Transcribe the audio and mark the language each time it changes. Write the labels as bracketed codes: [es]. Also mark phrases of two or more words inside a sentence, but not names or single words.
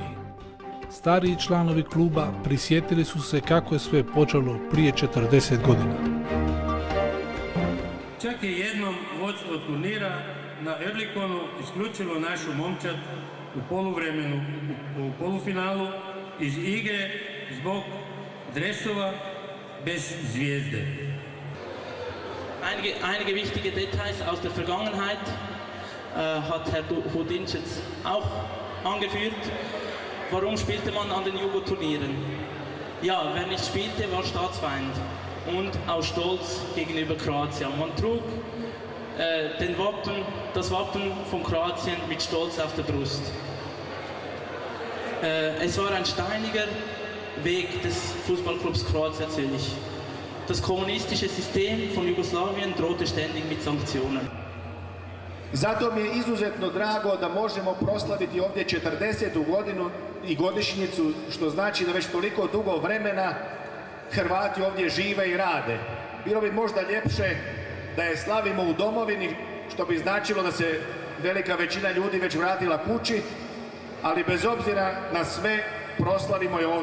[hr] Stariji članovi kluba prisjetili su se kako je sve počelo prije 40 godina. Čak je jednom vodstvo turnira na Erlikonu isključilo našu momčad u poluvremenu, u polufinalu iz igre zbog dresova bez zvijezde. [de] Einige wichtige Details aus der Vergangenheit hat Herr Hudinč jetzt auch angeführt. Warum spielte man an den Jugendturnieren? Ja, wer nicht spielte, war Staatsfeind und aus Stolz gegenüber Kroatien. Man trug das Wappen von Kroatien mit Stolz auf der Brust. Es war ein steiniger Weg des Fußballclubs Croatia Zürich. Das kommunistische System von Jugoslawien drohte ständig mit Sanktionen. [hr] Zato mi je izuzetno drago da možemo proslaviti ovdje 40. godinu i godišnjicu, što znači da već toliko dugo vremena Hrvati ovdje žive i rade. Bilo bi možda ljepše da je slavimo u domovini, što bi značilo da se velika većina ljudi već vratila kući, ali bez obzira na sve proslavimo je ovdje.